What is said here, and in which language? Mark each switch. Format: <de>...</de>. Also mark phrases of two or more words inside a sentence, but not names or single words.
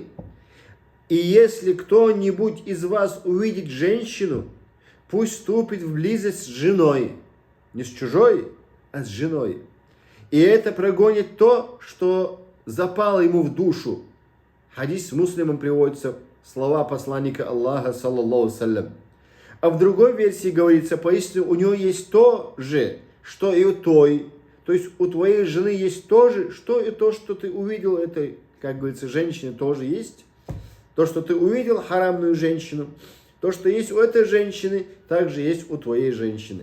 <ru>И если кто-нибудь из вас увидит женщину, пусть вступит в близость с женой. Не с чужой, а с женой. И это прогонит то, что запало ему в душу. Хадис с Муслимом приводится слова посланника Аллаха,</ru> <ar>صلى الله عليه وسلم.</ar> <ru>А в другой версии говорится, поистине у него есть то же, что и у той. То есть у твоей жены есть то же, что и то, что ты увидел, это, как говорится, женщине тоже есть. То, что ты увидел харамную женщину, то, что есть у этой женщины, также есть у твоей женщины.</ru>